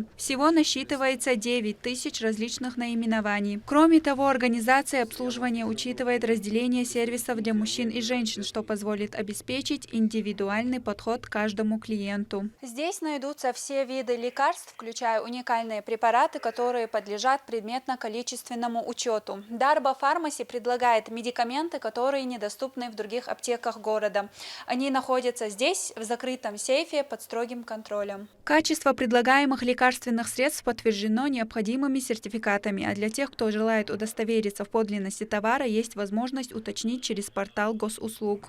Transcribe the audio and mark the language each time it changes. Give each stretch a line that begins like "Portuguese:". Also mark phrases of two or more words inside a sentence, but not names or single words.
Russian: Всего насчитывается 9000 различных наименований. Кроме того, организация обслуживания учитывает разделение сервисов для мужчин и женщин, что позволит обеспечить индивидуальный подход к каждому клиенту. Здесь найдутся все виды лекарств, включая уникальные препараты, которые подлежат предметно-количественному учету. Дарба Фармаси предлагает медикаменты, которые недоступны в других аптеках города. Они находятся здесь, в закрытом сейфе, под строгим контролем. Качество предлагаемых лекарственных средств подтверждено необходимыми сертификатами, а для тех, кто желает удостовериться в подлинности товара, есть возможность уточнить через портал госуслуг.